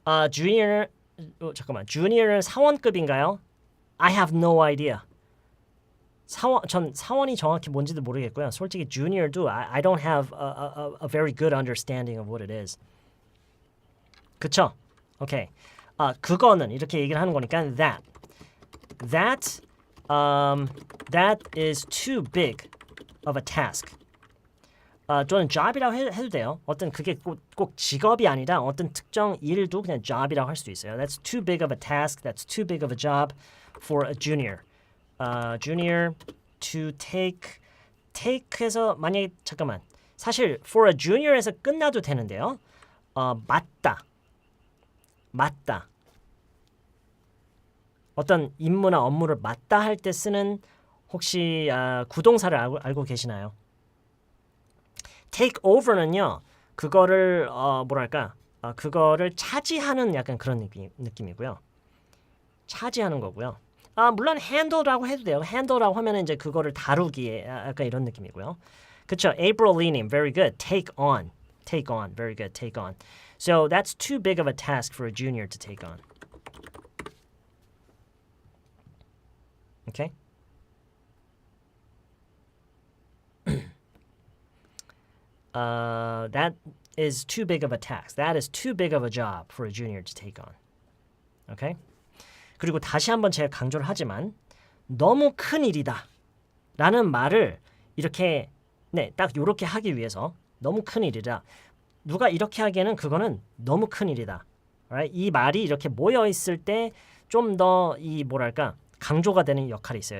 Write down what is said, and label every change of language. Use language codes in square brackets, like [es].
[ko] junior 잠깐만. junior은 사원급인가요? [en] I have no idea. [ko] 전 사원이 정확히 뭔지도 모르겠고요. 솔직히 [en] junior도 I don't have a very good understanding of what it is. [ko] 그쵸? 오케이. 그거는 이렇게 얘기를 하는 거니까 [en] that is too big of a task. [ko] 저는 job이라고 해도 돼요. 어떤 그게 꼭 직업이 아니라 어떤 특정 일도 그냥 job이라고 할 수도 있어요. [en] That's too big of a task. That's too big of a job for a junior. junior to take [ko] 해서 만약에 잠깐만. 사실 for a junior에서 끝나도 되는데요. 맞다. 어떤 임무나 업무를 맡다 할 때 쓰는 혹시 구동사를 알고 계시나요? take over는요. 그거를 그거를 차지하는 약간 그런 느낌이고요. 차지하는 거고요. 물론 handle라고 해도 돼요. handle라고 하면 이제 그거를 다루기에 약간 이런 느낌이고요. 그렇죠. [en] April Lee님, very good. Take on, very good. Take on. So that's too big of a task for a junior to take on. Okay. That is too big of a task. That is too big of a job for a junior to take on. Okay? [ko] 그리고 다시 한번 제가 강조를 하지만 너무 큰 일이다 라는 말을 이렇게 딱 이렇게 하기 위해서 너무 큰 일이다. 누가 이렇게 하기에는 그거는 너무 큰 일이다. [en] Right? [ko] 이 말이 이렇게 모여 있을 때 좀 더 이 강조가 되는 역할이 있어요.